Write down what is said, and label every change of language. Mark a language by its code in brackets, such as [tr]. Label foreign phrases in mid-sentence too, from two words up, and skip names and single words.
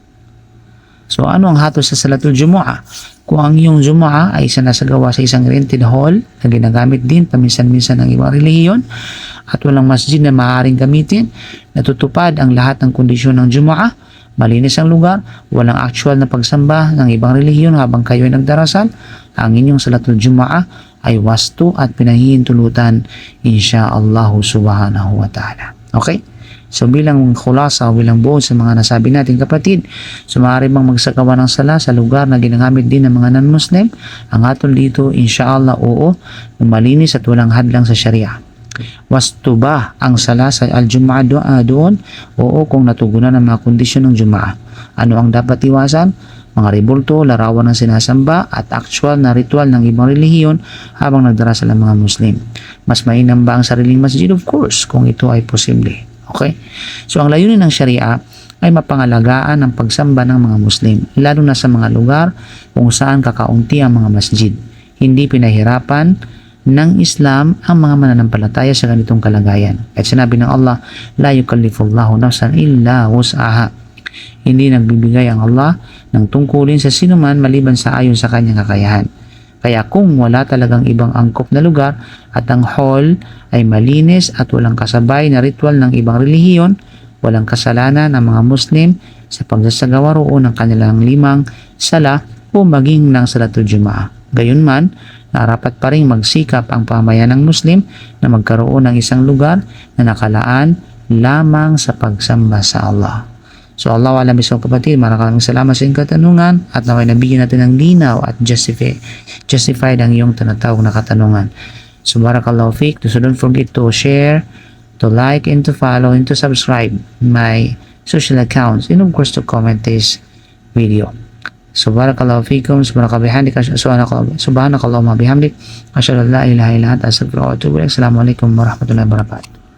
[tl] So ano ang hatol sa [ar] صلاة الجمعة? [tl] Kung ang iyong Jumu'ah ay sinasagawa sa isang [en] rented hall [tl] na ginagamit din paminsan-minsan ng ibang relihiyon at walang masjid na maaaring gamitin, natutupad ang lahat ng kondisyon ng Jumu'ah, malinis ang lugar, walang actual na pagsamba ng ibang relihiyon habang kayo ay nagdarasal, ang inyong [ar] صلاة الجمعة [tl] ay wastu at pinahihintulutan insyaallah [ar] سبحانه وتعالى. [tl] Okay? So bilang khulasa o bilang buod sa mga nasabi natin kapatid, so maaari bang magsagawa ng sala sa lugar na ginagamit din ng mga non-Muslim? Ang atol dito, insyaallah oo, malinis at walang hadlang sa Sharia. Wasto ba ang sala sa al-Jumu'ah doon? Oo, kung natugunan ang mga kondisyon ng Jumu'ah. Ano ang dapat iwasan? Mga rebulto, larawan ng sinasamba at actual na ritual ng ibang relihiyon habang nagdarasal ang mga Muslim. Mas mainam ba ang sariling masjid? [en] Of course, [tl] kung ito ay posible. Okay? So ang layunin ng Sharia ay mapangalagaan ang pagsamba ng mga Muslim, lalo na sa mga lugar kung saan kakaunti ang mga masjid. Hindi pinahirapan ng Islam ang mga mananampalataya sa ganitong kalagayan. At sinabi ng Allah, [ar] لا يكلف الله نفسا إلا وسعها. [tl] Hindi nagbibigay ang Allah ng tungkulin sa sinuman maliban sa ayon sa kanyang kakayahan. Kaya kung wala talagang ibang angkop na lugar at ang hall ay malinis at walang kasabay na ritual ng ibang relihiyon, walang kasalanan ng mga Muslim sa pagsasagawa roon ng kanilang limang sala o maging ng [ar] صلاة الجمعة. [tl] Gayunman, narapat pa rin magsikap ang pamayan ng Muslim na magkaroon ng isang lugar na nakalaan lamang sa pagsamba sa Allah. So [ar] الله أعلم [tl] isang kapatid, maraming salamat sa iyong katanungan at naway nabigyan natin ng linaw at justified ang iyong tinatawag na katanungan. [ar] So بارك الله فقه. [en] So don't forget to share, to like, and to follow, and to subscribe my social accounts, and of course to comment this video. [ar] So بارك الله فيكم، سبحانك اللهم بحمدك، أشهد أن لا إله إلا أنت، أستغفرك وأتوب إليك. السلام عليكم ورحمة الله وبركاته.